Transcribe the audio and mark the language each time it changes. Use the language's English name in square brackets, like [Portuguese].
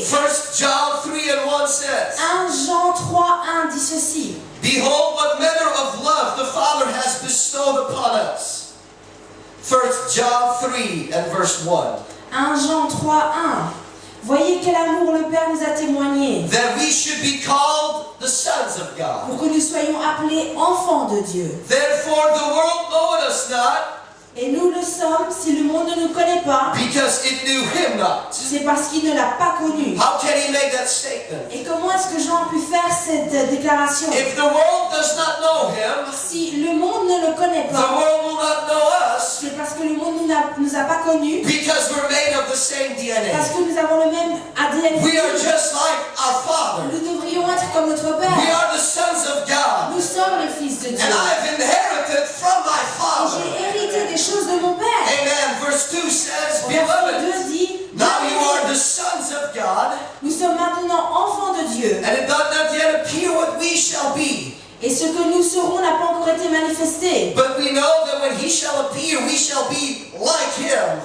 [English] 1 John 3:1 says, [French] 1 Jean 3:1 dit ceci. [English] Behold what manner of love the Father has bestowed upon us. 1 John 3 and verse 1. [French] 1 Jean 3:1. Voyez quel amour le Père nous a témoigné, [English] That we should be called the sons of God. [French] pour que nous soyons appelés enfants de Dieu. [English] Therefore the world knoweth us not, [French] Et nous le sommes si le monde ne nous connaît pas, [English] because it knew him not. [French] c'est parce qu'il ne l'a pas connu. [English] How can he make that statement? [French] Et comment est-ce que Jean a pu faire cette déclaration? [English] If the world does not know him, [French] Si le monde ne le connaît [English] the [French] pas, [English] world will not know us, [French] c'est parce que le monde ne nous a pas connus, [English] because we're made of the same DNA. [French] parce que nous avons le même ADN. [English] We are just like our Father. [French] Nous devrions être comme notre [English] We [French] Père. [English] are the sons of God. [French] Nous sommes les fils de Dieu. [English] And I've inherited from my [French] Et [English] Father. [French] j'ai hérité des choses de mon Père. [English] Amen. Verse 2 says, [French] Verset [English] Beloved, [French] 2 dit, [English] now you are the sons of God, [French] nous sommes maintenant enfants de Dieu. [English] and it doth not yet appear what we shall be. [French] Et ce que nous serons n'a pas encore été manifesté. [English] But we know that when he shall appear, we shall be like him.